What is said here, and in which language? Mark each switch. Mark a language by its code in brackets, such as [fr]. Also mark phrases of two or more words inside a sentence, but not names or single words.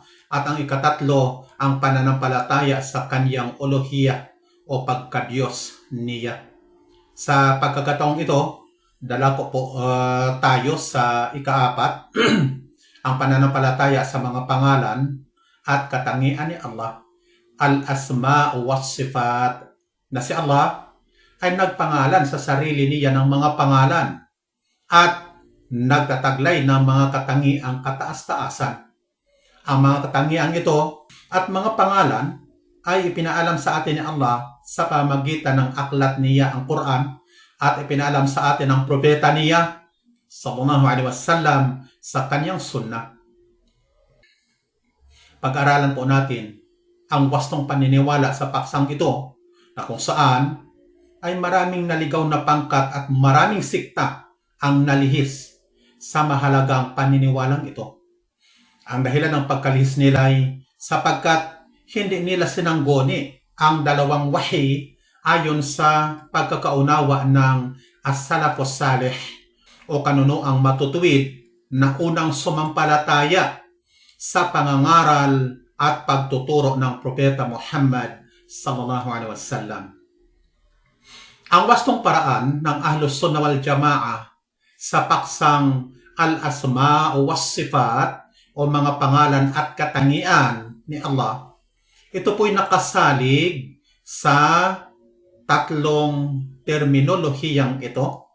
[tl] At ang ikatatlo, ang pananampalataya sa kanyang uluhiya o pagkadiyos niya. Sa pagkakataong ito, dala ko po tayo sa ikaapat, ang pananampalataya sa mga pangalan at katangian ni Allah. [ar] الأسماء والصفات, [tl] na si Allah ay nagpangalan sa sarili niya ng mga pangalan at nagtataglay ng mga katangiang kataas-taasan. Ang mga katangiang ito at mga pangalan ay ipinaalam sa atin ni Allah sa pamagitan ng aklat niya, ang Quran, at ipinaalam sa atin ng propeta niya [ar] صلى الله عليه وسلم [tl] sa kanyang sunnah. Pag-aralan po natin ang wastong paniniwala sa paksang ito, na kung saan ay maraming naligaw na pangkat at maraming sikta ang nalihis sa mahalagang paniniwalang ito. Ang dahilan ng pagkalihis nila ay sapagkat hindi nila sinangguni ang dalawang wahi ayon sa pagkakaunawa ng [ar] السلف الصالح [tl] o kanunuang matutuwid na unang sumampalataya sa pangangaral at pagtuturo ng Propeta Muhammad [ar] صلى الله عليه وسلم. [tl] Ang wastong paraan ng [ar] أهل السنة والجماعة [tl] sa paksang [ar] الأسماء والصفات [tl] o mga pangalan at katangian ni Allah, ito po'y nakasalig sa tatlong terminolohiyang ito.